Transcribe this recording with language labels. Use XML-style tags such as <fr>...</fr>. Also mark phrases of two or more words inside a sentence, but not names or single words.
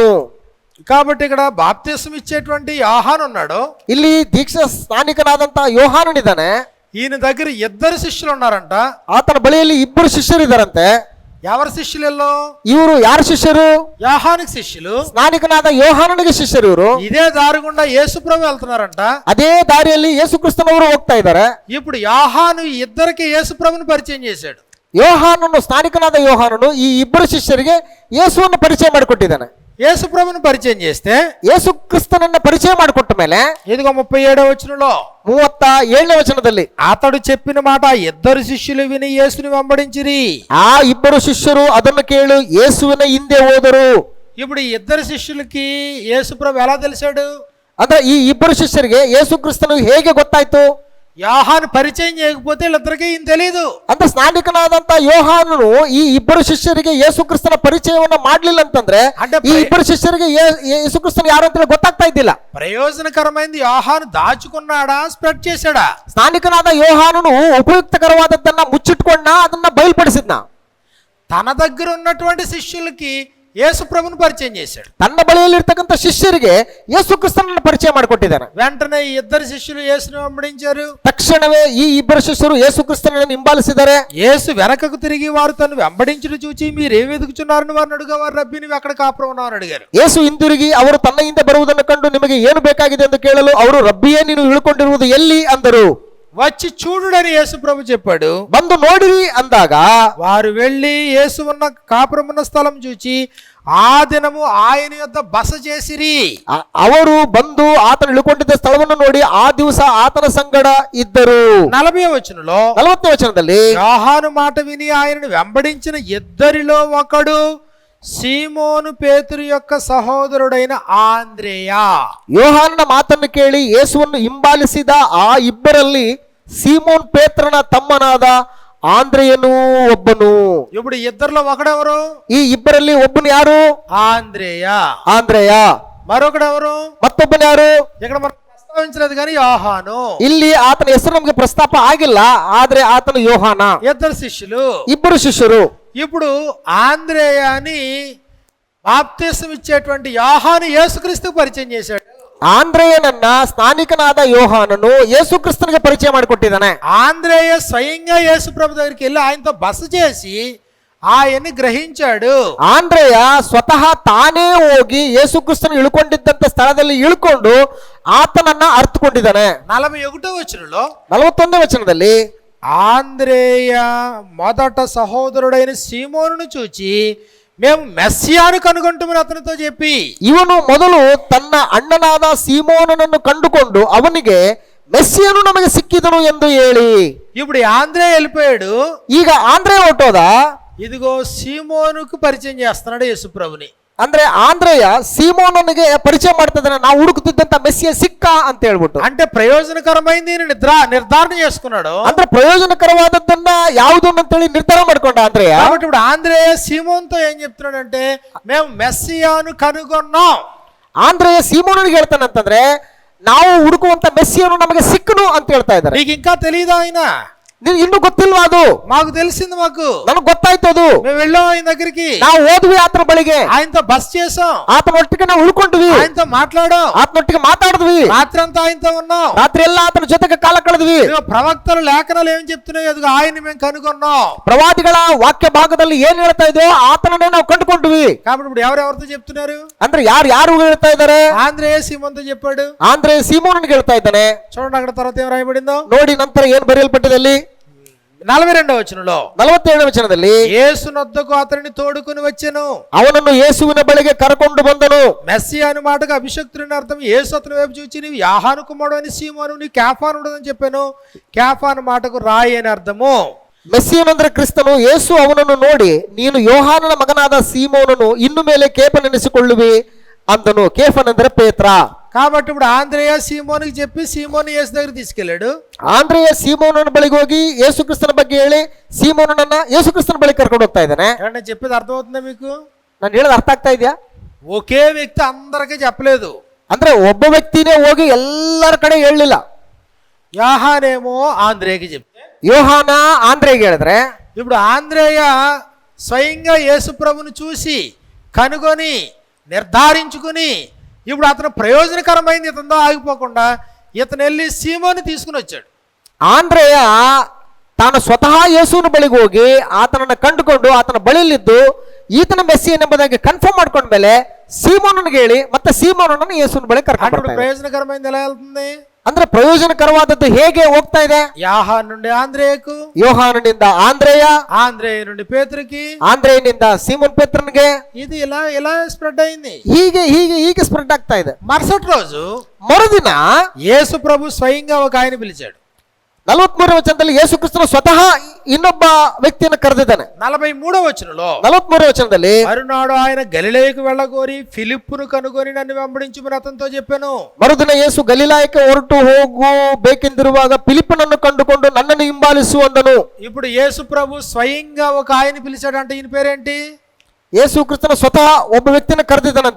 <te>కాబట్టి ఇక్కడ బాప్తిసం ఇచ్చేటువంటి యోహాను ఉన్నాడు.</te> <kn>ಇಲ್ಲಿ ದೀಕ್ಷಾ ಸ್ನಾನಿಕನಾದಂತಹ ಯೋಹಾನನಿದ್ದಾನೆ.</kn> <te>ఈయన దగ్గర ఇద్దరు శిష్యులు ఉన్నారంట.</te> <kn>ಆತನ ಬಳಿಯಲ್ಲಿ ಇಬ್ಬರು ಶಿಷ್ಯರಿದ್ದಾರಂತೆ.</kn> <te>ఎవరి శిష్యులలో?</te> <kn>ಇವರು ಯಾರ ಶಿಷ್ಯರು?</kn> <te>యోహానికి శిష్యులు.</te> <kn>ಸ್ನಾನಿಕನಾದ ಯೋಹಾನನಿಗೆ ಶಿಷ್ಯರು ಇವರು.</kn> <te>ఇదే దారి గుండా యేసు ప్రభు వెళ్తున్నారంట.</te> <kn>ಅದೇ ದಾರಿಯಲ್ಲಿ ಯೇಸು ಕ್ರಿಸ್ತನವರು ಹೋಗ್ತಾ ಇದ್ದಾರೆ.</kn> <te>ఇప్పుడు యోహాను ఇద్దరికి యేసు ప్రభుని పరిచయం చేశాడు.</te> <kn>ಯೋಹಾನನು ಸ್ನಾನಿಕನಾದ ಯೋಹಾನನು ಈ ಇಬ್ಬರು ಶಿಷ್ಯರಿಗೆ ಯೇಸುವನ್ನು ಪರಿಚಯ ಮಾಡಿಕೊಟ್ಟಿದ್ದಾನೆ.</kn> <te>యేసు ప్రభుని పరిచయం చేస్తే</te> <kn>ಯೇಸು ಕ್ರಿಸ್ತನನ್ನ ಪರಿಚಯ ಮಾಡಿಕೊಟ್ಟ ಮೇಲೆ</kn> <te>ఇదిగో 37వ వచనంలో</te> <kn>37ನೇ ವಚನದಲ್ಲಿ</kn> <te>అతడు చెప్పిన మాట ఇద్దరు శిష్యులు విని యేసుని వెంబడించిరి.</te> <kn>ಆ ಇಬ್ಬರು ಶಿಷ್ಯರು ಅದನ್ನು ಕೇಳಿ ಯೇಸುವಿನ ಹಿಂದೆ ಹೋದರು.</kn> <te>ఇప్పుడు ఈ ఇద్దరు శిష్యులకి యేసు ప్రభు ఎలా తెలిసాడు?</te> <kn>ಅಂದ್ರೆ ಈ ಇಬ್ಬರು ಶಿಷ್ಯರಿಗೆ ಯೇಸು ಕ್ರಿಸ್ತನು ಹೇಗೆ ಗೊತ್ತಾಯ್ತು?</kn> <te>యోహాను పరిచయం చేయకపోతే వీళ్ళిద్దరికీ ఈయన తెలియదు.</te> <kn>ಅಂತ ಸ್ನಾನಿಕನಾದಂತ ಯೋಹಾನನು ಈ ಇಬ್ಬರು ಶಿಷ್ಯರಿಗೆ ಯೇಸು ಕ್ರಿಸ್ತನ ಪರಿಚಯವನ್ನ ಮಾಡ್ಲಿಲ್ಲ ಅಂತಂದ್ರೆ ಈ ಇಬ್ಬರು ಶಿಷ್ಯರಿಗೆ ಯೇಸು ಕ್ರಿಸ್ತನ ಯಾರು ಅಂತ ಗೊತ್ತಾಗ್ತಾ ಇದ್ದಿಲ್ಲ.</kn> <te>ప్రయోజనకరమైనది యోహాను దాచుకున్నాడా, స్ప్రెడ్ చేశాడా?</te> <kn>ಸ್ನಾನಿಕನಾದ ಯೋಹಾನನು ಉಪಯುಕ್ತಕರವಾದದ್ದನ್ನ ಮುಚ್ಚಿಟ್ಕೊಂಡ, ಅದನ್ನ ಬಯಲ್ಪಡಿಸಿದ್ನ.</kn> <te>తన దగ్గర ఉన్నటువంటి శిష్యులకి యేసు ప్రభుని పరిచయం చేశాడు.</te> <kn>ತನ್ನ ಬಳಿಯಲ್ಲಿರ್ತಕ್ಕಂಥ ಶಿಷ್ಯರಿಗೆ ಯೇಸು ಕ್ರಿಸ್ತನನ್ನು ಪರಿಚಯ ಮಾಡಿಕೊಟ್ಟಿದ್ದಾನೆ.</kn> <te>వెంటనే ఈ ఇద్దరు శిష్యులు యేసుని వెంబడించారు.</te> <kn>ತಕ್ಷಣವೇ ಈ ಇಬ್ಬರು ಶಿಷ್ಯರು ಯೇಸು ಕ್ರಿಸ್ತನನ್ನು ಹಿಂಬಾಲಿಸಿದ್ದಾರೆ.</kn> <te>యేసు వెనకకు తిరిగి వారు తను వెంబడించుట చూచి మీరేమి వెతుకుచున్నారని వారిని అడుగా, వారు రబ్బీ నువ్వు ఎక్కడ కాపురం ఉన్నావు అని అడిగారు.</te> <kn>ಯೇಸು ಹಿಂದಿರುಗಿ ಅವರು ತನ್ನ ಹಿಂದೆ ಬರುವುದನ್ನು ಕಂಡು ನಿಮಗೆ ಏನು ಬೇಕಾಗಿದೆ ಎಂದು ಕೇಳಲು ಅವರು ರಬ್ಬಿಯೇ ನೀನು ಇಳ್ಕೊಂಡಿರುವುದು ಎಲ್ಲಿ ಅಂದರು.</kn> <te>వచ్చి చూడుడని యేసు ప్రభు చెప్పాడు.</te> <kn>ಬಂದು ನೋಡಿರಿ ಅಂದಾಗ</kn> <te>వారు వెళ్ళి యేసు ఉన్న కాపురం ఉన్న స్థలం చూచి ఆ దినము ఆయన యొద్ద బస చేసిరి.</te> <kn>ಅವರು ಬಂದು ಆತನು ಇಳುಕೊಂಡಿದ್ದ ಸ್ಥಳವನ್ನು ನೋಡಿ ಆ ದಿವಸ ಆತನ ಸಂಗಡ ಇದ್ದರು.</kn> <te>40వ వచనంలో</te> <kn>40ನೇ ವಚನದಲ್ಲಿ</kn> <te>యోహాను మాట విని ఆయనను వెంబడించిన ఇద్దరిలో ఒకడు సీమోను పేతురు యొక్క సహోదరుడైన ఆంద్రేయ.</te> <kn>ಯೋಹಾನನ ಮಾತನ್ನು ಕೇಳಿ ಯೇಸುವನ್ನು ಹಿಂಬಾಲಿಸಿದ ಆ ಇಬ್ಬರಲ್ಲಿ ಸೀಮೋನ್ ಪೇತ್ರನ ತಮ್ಮನಾದ ಆಂದ್ರೆಯನು ಒಬ್ಬನು.</kn> <te>ఇప్పుడు ఇద్దరిలో ఒకడెవరు?</te> <kn>ಈ ಇಬ್ಬರಲ್ಲಿ ಒಬ್ಬನು ಯಾರು?</kn> <te>ఆంద్రేయ.</te> <kn>ಆಂದ್ರೆಯ.</kn> <te>మరొకడెవరు?</te> <kn>ಮತ್ತೊಬ್ಬನು ಯಾರು?</kn> <te>ఇక్కడ మనం ప్రస్తావించలేదు కానీ యోహాను.</te> <kn>ಇಲ್ಲಿ ಆತನ ಹೆಸರು ನಮಗೆ ಪ್ರಸ್ತಾಪ ಆಗಿಲ್ಲ, ಆದ್ರೆ ಆತನು ಯೋಹಾನ.</kn> <te>ఇద్దరు శిష్యులు,</te> <kn>ಇಬ್ಬರು ಶಿಷ್ಯರು.</kn> <te>ఇప్పుడు ఆంద్రేయాని బాప్తిసం ఇచ్చేటువంటి యోహాను యేసుక్రీస్తుకు పరిచయం చేశాడు.</te> <kn>ಆಂದ್ರೆಯನನ್ನ ಸ್ನಾನಿಕನಾದ ಯೋಹಾನನು ಯೇಸು ಕ್ರಿಸ್ತನಿಗೆ ಪರಿಚಯ ಮಾಡಿಕೊಟ್ಟಿದ್ದಾನೆ.</kn> <te>ఆంద్రేయ స్వయంగా యేసు ప్రభు దగ్గరికి వెళ్ళి ఆయనతో బస చేసి ఆయన్ని గ్రహించాడు.</te> <kn>ಆಂದ್ರೆಯ ಸ್ವತಃ ತಾನೇ ಹೋಗಿ ಯೇಸು ಕ್ರಿಸ್ತನು ಇಳ್ಕೊಂಡಿದ್ದಂತ ಸ್ಥಳದಲ್ಲಿ ಇಳ್ಕೊಂಡು ಆತನನ್ನ ಅರ್ಥಕೊಂಡಿದ್ದಾನೆ.</kn> <te>41వ వచనంలో</te> <kn>41ನೇ ವಚನದಲ್ಲಿ</kn> <te>ఆంద్రేయ మొదట సహోదరుడైన సీమోనును చూచి మేము మెస్సియాను కనుగొంటామని అతనితో చెప్పి,</te> <kn>ಇವನು ಮೊದಲು ತನ್ನ ಅಣ್ಣನಾದ ಸೀಮೋನನನ್ನು ಕಂಡುಕೊಂಡು ಅವನಿಗೆ ಮೆಸ್ಸಿಯನು ನಮಗೆ ಸಿಕ್ಕಿದನು ಎಂದು ಹೇಳಿ,</kn> <te>ఇప్పుడు ఆంద్రేయ వెళ్ళిపోయాడు.</te> <kn>ಈಗ ಆಂದ್ರೆ ಹೊರಟೋದ.</kn> <te>ఇదిగో సీమోనుకు పరిచయం చేస్తున్నాడు యేసు ప్రభుని.</te> <kn>ಅಂದ್ರೆ ಆಂದ್ರೆಯ ಸೀಮೋನನಿಗೆ ಪರಿಚಯ ಮಾಡ್ತಿದ್ದಾನೆ, ನಾವು ಹುಡುಕುತ್ತಿದ್ದಂತ ಮೆಸ್ಸಿಯ ಸಿಕ್ಕ ಅಂತ ಹೇಳ್ಬಿಟ್ಟು.</kn> <te>అంటే ప్రయోజనకరమైంది నిర్ధారణ చేసుకున్నాడు.</te> <kn>ಅಂದ್ರೆ ಪ್ರಯೋಜನಕರವಾದದ್ದನ್ನ ಯಾವುದು ಅಂತೇಳಿ ನಿರ್ಧಾರ ಮಾಡ್ಕೊಂಡ ಆಂದ್ರೆಯ.</kn> <te>కాబట్టి ఇప్పుడు ఆంద్రేయ సీమోన్తో ఏం చెప్తున్నాడంటే మేము మెస్సియాను కనుగొన్నాం.</te> <kn>ಆಂದ್ರೆಯ ಸೀಮೋನನಿಗೆ ಹೇಳ್ತಾನಂತಂದ್ರೆ ನಾವು ಹುಡುಕುವಂತ ಮೆಸ್ಸಿಯನು ನಮಗೆ ಸಿಕ್ಕನು ಅಂತ ಹೇಳ್ತಾ ಇದ್ದಾರೆ.</kn> <te>నీకు ఇంకా తెలియదా ఆయన?</te> <kn>ಇನ್ನು ಗೊತ್ತಿಲ್ವಾ ಅದು?</kn> <te>మాకు తెలిసింది, మాకు</te> <kn>ನನಗೆ ಗೊತ್ತಾಯ್ತು ಅದು.</kn> <te>మేము వెళ్ళాం ఆయన దగ్గరికి,</te> <kn>ನಾವು ಹೋದ್ವಿ ಆತನ ಬಳಿಗೆ,</kn> <te>ఆయనతో బస్ చేసాం,</te> <kn>ಆತನೊಟ್ಟಿಗೆ ನಾವು ಉಳ್ಕೊಂಡ್ವಿ,</kn> <te>ఆయనతో మాట్లాడాం,</te> <kn>ಆತನೊಟ್ಟಿಗೆ ಮಾತಾಡಿದ್ವಿ,</kn> <te>రాత్రి అంతా ఆయనతో ఉన్నాం,</te> <kn>ರಾತ್ರಿ ಎಲ್ಲ ಆತನ ಜೊತೆಗೆ ಕಾಲ ಕಳೆದ್ವಿ.</kn> <te>ప్రవక్తలు లేఖనాలు ఏం చెప్తున్నాయి? అదిగో ఆయన్ని మేము కనుగొన్నాం.</te> <kn>ಪ್ರವಾದಿಗಳ ವಾಕ್ಯ ಭಾಗದಲ್ಲಿ ಏನ್ ಹೇಳ್ತಾ ಇದೆಯೋ ಆತನನ್ನೇ ನಾವು ಕಂಡುಕೊಂಡ್ವಿ.</kn> <te>కాబట్టి ఇప్పుడు ఎవరెవరితో చెప్తున్నారు?</te> <kn>ಅಂದ್ರೆ ಯಾರು ಹೇಳ್ತಾ ಇದ್ದಾರೆ?</kn> <te>ఆంద్రేయ సీమోన్తో చెప్పాడు.</te> <kn>ಆಂದ್ರೆ ಸೀಮೋನನಿಗೆ ಹೇಳ್ತಾ ಇದ್ದಾನೆ.</kn> <te>చూడండి అక్కడ తర్వాత ఏం రాయబడిందో</te> <kn>ನೋಡಿ ನಂತರ ಏನ್ ಬರೆಯಲ್ಪಟ್ಟಿದೆ ಅಲ್ಲಿ</kn> <te>42వ వచనంలో</te> <kn>47ನೇ ವಚನದಲ್ಲಿ</kn> <te>యేసునొద్దకు అతనిని తోడుకొని వచ్చెను,</te> <kn>ಅವನನ್ನು ಯೇಸುವಿನ ಬಳಿಗೆ ಕರೆಕೊಂಡು ಬಂದನು.</kn> <te>మెస్సియా అను మాటకు అభిషక్తుని అర్థం. యేసు అతని వైపు చూచి నీవు యాహాను కుమారుడు అని సీమోను, నీ కేఫానుడు అని చెప్పాను. కేఫాను మాటకు రాయి అని అర్థము.</te> <kn>ಮೆಸ್ಸಿಯನಂದ್ರೆ ಕ್ರಿಸ್ತನು. ಯೇಸು ಅವನನ್ನು ನೋಡಿ, ನೀನು ಯೋಹಾನನ ಮಗನಾದ ಸೀಮೋನನು, ಇನ್ನು ಮೇಲೆ ಕೇಫನೆನಿಸಿಕೊಳ್ಳುವಿ ಅಂದನು. ಕೇಫನಂದ್ರೆ ಪೇತ್ರ.</kn> <te>కాబట్టి ఇప్పుడు ఆంద్రేయ సీమోనికి చెప్పి సీమోని యేసు దగ్గర తీసుకెళ్ళాడు.</te> <kn>ಆಂದ್ರೆಯ ಸೀಮೋನನ ಬಳಿಗೆ ಹೋಗಿ ಯೇಸು ಕ್ರಿಸ್ತನ ಬಗ್ಗೆ ಹೇಳಿ ಸೀಮೋನನ್ನ ಯೇಸು ಕ್ರಿಸ್ತನ ಬಳಿಗೆ ಕರ್ಕೊಂಡು ಹೋಗ್ತಾ ಇದ್ದಾನೆ.</kn> <te>ఏమంటే చెప్పేది అర్థమవుతుందా మీకు?</te> <kn>ನಾನು ಹೇಳೋದು ಅರ್ಥ ಆಗ್ತಾ ಇದೆಯಾ?</kn> <te>ఒకే వ్యక్తి అందరికీ చెప్పలేదు.</te> <kn>ಅಂದ್ರೆ ಒಬ್ಬ ವ್ಯಕ್ತಿನೇ ಹೋಗಿ ಎಲ್ಲರ ಕಡೆ ಹೇಳಲಿಲ್ಲ.</kn> <te>యోహానేమో ఆంద్రేయకి చెప్తే,</te> <kn>ಯೋಹಾನ ಆಂದ್ರೆಗೆ ಹೇಳಿದ್ರೆ,</kn> <te>ఇప్పుడు ఆంద్రేయ స్వయంగా యేసు ప్రభుని చూసి కనుగొని నిర్ధారించుకుని ఇప్పుడు అతను ప్రయోజనకరమైంది ఇతనితో ఆగిపోకుండా ఇతను వెళ్ళి సీమోని తీసుకుని వచ్చాడు.</te> <kn>ಆಂದ್ರೆಯ ತಾನು ಸ್ವತಃ ಯೇಸುವಿನ ಬಳಿಗೆ ಹೋಗಿ ಆತನನ್ನು ಕಂಡುಕೊಂಡು ಆತನ ಬಳಿಯಲ್ಲಿದ್ದು ಈತನ ಮೆಸ್ಸಿಯನ್ ಎಂಬುದಾಗಿ ಕನ್ಫರ್ಮ್ ಮಾಡ್ಕೊಂಡ್ಮೇಲೆ ಸೀಮೋನನಿಗೆ ಹೇಳಿ ಮತ್ತೆ ಸೀಮೋನನ್ನು ಯೇಸುವಿನ ಬಳಿ ಕರ್ಕೊಂಡು</kn> <te>ఇప్పుడు</te> <kn>ಬರ್ತಾ ಇದೆ.</kn> <te>ప్రయోజనకరమైంది ఎలా వెళ్తుంది?</te> <kn>ಅಂದ್ರೆ ಪ್ರಯೋಜನಕರವಾದದ್ದು ಹೇಗೆ ಹೋಗ್ತಾ ಇದೆ?</kn> <te>యాహాను నుండి ఆంద్రేయకు,</te> <kn>ಯೋಹಾನನಿಂದ ಆಂದ್ರೆಯ,</kn> <te>ఆంద్రేయ నుండి పేతురుకి,</te> <kn>ಆಂದ್ರೆಯನಿಂದ ಸೀಮೋನ್ ಪೇತ್ರನಿಗೆ,</kn> <te>ఇది ఇలా స్ప్రెడ్ అయింది.</te> <kn>ಹೀಗೆ ಹೀಗೆ ಹೀಗೆ ಸ್ಪ್ರೆಡ್ ಆಗ್ತಾ ಇದೆ.</kn> <te>మరుసటి రోజు</te> <kn>ಮರುದಿನ</kn> <te>యేసు ప్రభు స్వయంగా ఒక ఆయన పిలిచాడు.</te> <kn>43ನೇ ವಚನದಲ್ಲಿ ಯೇಸು ಕ್ರಿಸ್ತನು ಸ್ವತಃ ಇನ್ನೊಬ್ಬ ವ್ಯಕ್ತಿಯನ್ನು ಕರೆದಿದ್ದಾನೆ.</kn> <te>43వ వచనంలో</te> <kn>43ನೇ ವಚನದಲ್ಲಿ,</kn> <te>మరునాడు ఆయన గలిలయకు వెళ్ళగోరి ఫిలిప్పును కనుగొని నన్ను వెంబడించుమని అతనితో చెప్పాను.</te> <kn>ಮರುದಿನ ಯೇಸು ಗಲಿಲಾಯಕ್ಕೆ ಹೊರಟು ಹೋಗಬೇಕೆಂದಿರುವಾಗ ಫಿಲಿಪ್ಪನನ್ನು ಕಂಡುಕೊಂಡು ನನ್ನನ್ನು ಹಿಂಬಾಲಿಸು ಅಂದನು.</kn> <te>ఇప్పుడు యేసు ప్రభు స్వయంగా ఒక ఆయన పిలిచాడంటే ఈయన పేరేంటి?</te> <kn>ಯೇಸು ಕ್ರಿಸ್ತನ ಸ್ವತಃ ಒಬ್ಬ ವ್ಯಕ್ತಿಯನ್ನು ಕರೆದಿದ್ದಾನಂತೆ.</kn>